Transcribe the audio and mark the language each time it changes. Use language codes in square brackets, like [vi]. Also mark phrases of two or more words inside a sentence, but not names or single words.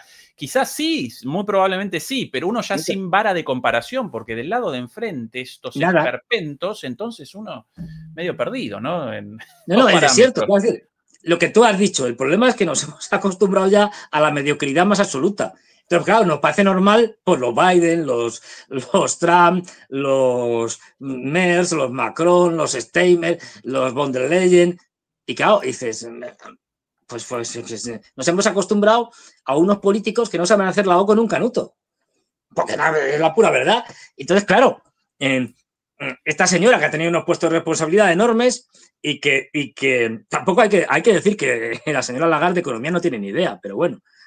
[es] Quizás sí, muy probablemente sí, pero uno ya sin vara de comparación, porque del lado de enfrente, estos esperpentos, entonces uno medio perdido, ¿no? No, es cierto. Es decir, lo que tú has dicho, el problema es que nos hemos acostumbrado ya a la mediocridad más absoluta. Entonces, claro, nos parece normal, pues los Biden, los Trump, los Merz, los Macron, los Steinmeier, los von der Leyen. Y claro, dices, pues nos hemos acostumbrado a unos políticos que no saben hacer la O con un canuto. Porque es la pura verdad. Entonces, claro, esta señora que ha tenido unos puestos de responsabilidad enormes y que tampoco hay que decir que la señora Lagarde de economía no tiene ni idea, pero bueno.